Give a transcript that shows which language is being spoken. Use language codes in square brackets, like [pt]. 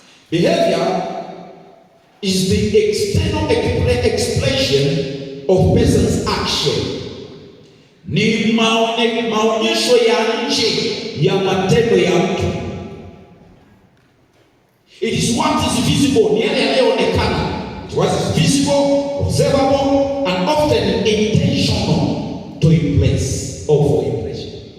[en] Behavior is the external expression of person's action. [sw] Ni maonyesho ya nje ya matendo ya mtu. [en] It is what is visible, [sw] ni yale yanayoonekana. [en] What is visible, observable, and often intentional to impress or for impression.